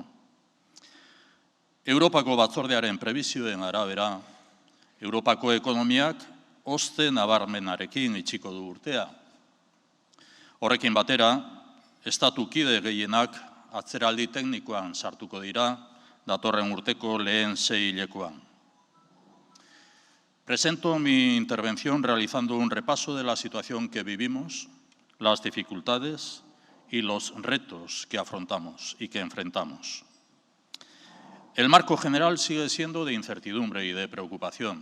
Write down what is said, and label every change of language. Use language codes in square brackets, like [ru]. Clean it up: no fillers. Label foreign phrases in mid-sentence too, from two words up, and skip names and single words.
[eu] Europako batzordearen prebizioen arabera, Europako ekonomiak oste nabarmenarekin itxiko du urtea. Horrekin batera, estatu kide gehienak atzeraldi teknikoan sartuko dira, datorren urteko lehen 6 hilekoan. [es] Presento mi intervención realizando un repaso de la situación que vivimos, las dificultades y los retos que afrontamos y que enfrentamos. El marco general sigue siendo de incertidumbre y de preocupación.